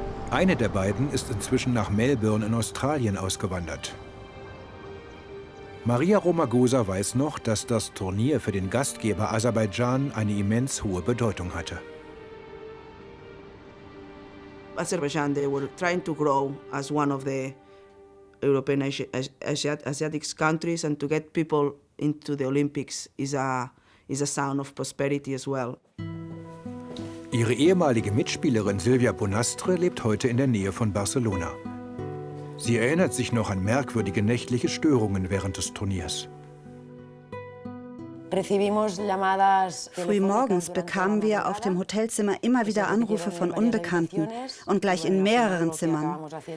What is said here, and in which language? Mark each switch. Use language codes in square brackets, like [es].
[de] Eine der beiden ist inzwischen nach Melbourne in Australien ausgewandert. Maria Romagosa weiß noch, dass das Turnier für den Gastgeber Aserbaidschan eine immens hohe Bedeutung hatte. [en] Azerbaijan, they were trying to grow as one of the European Asiatic countries, and to get people into the Olympics is a sign of prosperity as well. [de] Ihre ehemalige Mitspielerin Silvia Bonastre lebt heute in der Nähe von Barcelona. Sie erinnert sich noch an merkwürdige nächtliche Störungen während des Turniers. Frühmorgens bekamen wir auf dem Hotelzimmer immer wieder Anrufe von Unbekannten und gleich in mehreren Zimmern.